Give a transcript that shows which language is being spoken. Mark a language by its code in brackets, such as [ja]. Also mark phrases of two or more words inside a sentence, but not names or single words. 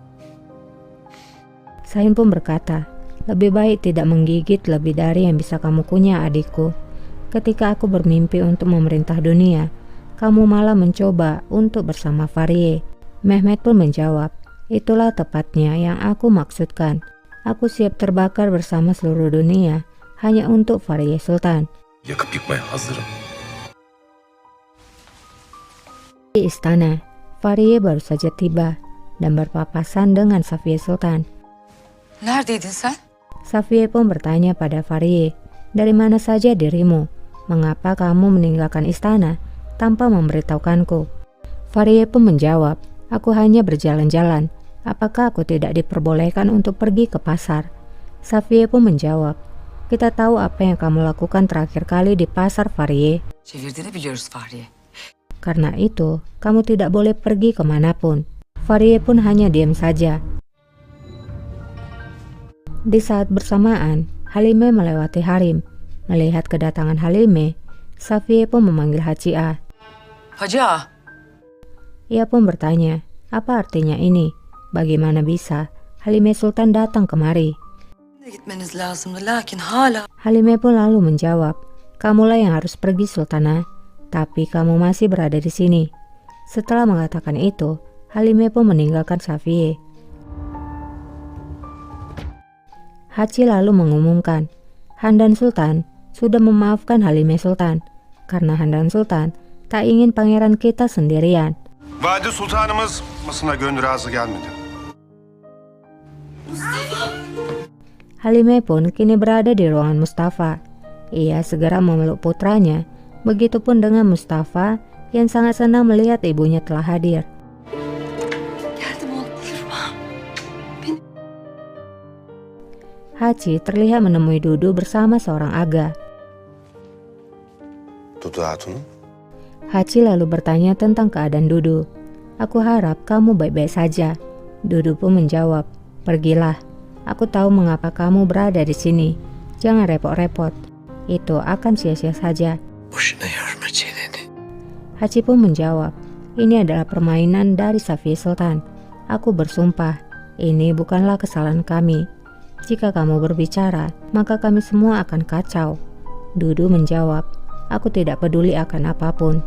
[id] Sahin pun berkata, lebih baik tidak menggigit lebih dari yang bisa kamu kunyah adikku. Ketika aku bermimpi untuk memerintah dunia, kamu malah mencoba untuk bersama Farie. Mehmet pun menjawab, itulah tepatnya yang aku maksudkan. Aku siap terbakar bersama seluruh dunia hanya untuk Farie Sultan. [tr] Yakıp yıkmaya hazırım. [id] Di istana, Farie baru saja tiba dan berpapasan dengan Safiye Sultan. [tr] Neredeydin sen? [id] Safiye pun bertanya pada Farie, dari mana saja dirimu? Mengapa kamu meninggalkan istana tanpa memberitahukanku? Farie pun menjawab, aku hanya berjalan-jalan. Apakah aku tidak diperbolehkan untuk pergi ke pasar? Safiye pun menjawab, kita tahu apa yang kamu lakukan terakhir kali di pasar Farie. [tr] Çevirdiğini biliyoruz Fahriye. [id] Karena itu, kamu tidak boleh pergi kemanapun. Farie pun hanya diam saja. Di saat bersamaan, Halime melewati Harim. Melihat kedatangan Halime, Safiye pun memanggil Haji A. Hacı ağa. Ia pun bertanya, apa artinya ini? Bagaimana bisa Halime Sultan datang kemari? [tr] Gitmeniz lazımdı lakin hala. [id] Halime pun lalu menjawab, kamulah yang harus pergi Sultana, tapi kamu masih berada di sini. Setelah mengatakan itu, Halime pun meninggalkan Safiye. Haji lalu mengumumkan, Handan Sultan sudah memaafkan Halime Sultan karena Handan Sultan tak ingin pangeran kita sendirian. [tr] Valide Sultanımız masına gönlü razı gelmedi. [id] Halime pun kini berada di ruangan Mustafa. Ia segera memeluk putranya, begitupun dengan Mustafa yang sangat senang melihat ibunya telah hadir. [tr] Geldim oğlum, yürüme. [id] Haji terlihat menemui Dudu bersama seorang aga. Dudu Hatun'um. Haji lalu bertanya tentang keadaan Dudu. Aku harap kamu baik-baik saja. Dudu pun menjawab, pergilah. Aku tahu mengapa kamu berada di sini. Jangan repot-repot. Itu akan sia-sia saja. [tr] Boşuna yorma çeneni. [id] Haji pun menjawab, ini adalah permainan dari Safiye Sultan. Aku bersumpah, ini bukanlah kesalahan kami. Jika kamu berbicara, maka kami semua akan kacau. Dudu menjawab, aku tidak peduli akan apapun.